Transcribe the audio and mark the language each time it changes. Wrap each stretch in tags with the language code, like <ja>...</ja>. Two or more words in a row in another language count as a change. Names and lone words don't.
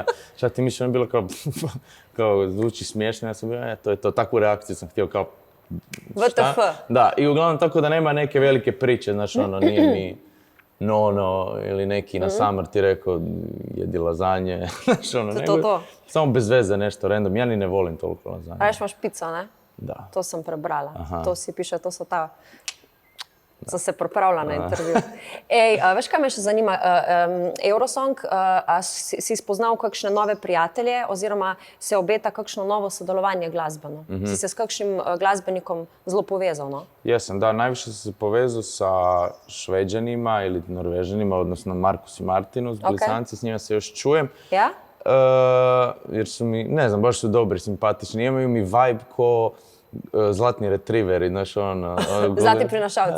<hr>Čak ti mišljeno je bilo kao zvuči smiješno, ja sam bio, to je to, takvu reakciju sam htio kao, WTF. Da, i uglavnom tako da nema neke velike priče, znaš, nije mi Nono ili neki na Summer ti rekao jedi lazanje, znaš, nego samo bez veze nešto random, ja ni ne volim toliko lazanje. A još imaš pizza, ne? Da.</hr> <sl>To sam prebrala, to si piše, to so ta... Sam se pripravila na intervju. Ej, veš, kaj me še zanima? Eurosong, a si spoznal kakšne nove prijatelje oziroma se obeta kakšno novo sodelovanje glasbeno? Si se s kakšnim glasbenikom zelo povezal, no?</sl> <hr>Jesam, da, najviše sam se povezao sa Šveđanima ili Norvežanima, odnosno Markus i Martinu, Blisanci, s njima se još čujem.</hr> <sl>Ja?</sl> <hr>Jer su mi, ne znam, baš su dobri, simpatični, imaju mi vibe ko zlatni retriveri, znaš,</hr> <sl>Zlatni prinašalci.</sl>